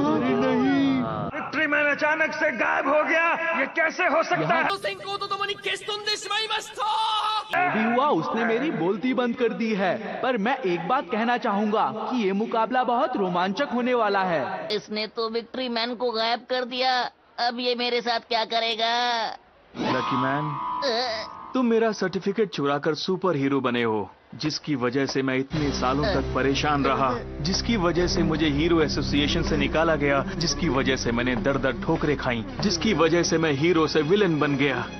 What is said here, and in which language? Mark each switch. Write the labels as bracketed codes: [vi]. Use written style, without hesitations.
[hi] अचानक से गायब हो गया, ये कैसे हो सकता है? [ja] 先行とともに消し飛んでしまいました [hi] जो भी हुआ उसने मेरी बोलती बंद कर दी है। पर मैं एक बात कहना चाहूंगा कि ये मुकाबला बहुत रोमांचक होने वाला है। इसने तो विक्ट्री मैन को गायब कर दिया। अब ये मेरे साथ क्या करेगा? लकी मैन, अ, तुम मेरा सर्टिफिकेट चुराकर सुपर हीरो बने हो, जिसकी वजह से मैं इतने सालों तक परेशान रहा, जिसकी वजह से मुझे हीरो एसोसिएशन से निकाला गया, जिसकी वजह से मैंने दर दर ठोकरें खाई, जिसकी वजह से मैं हीरो से विलन बन गया।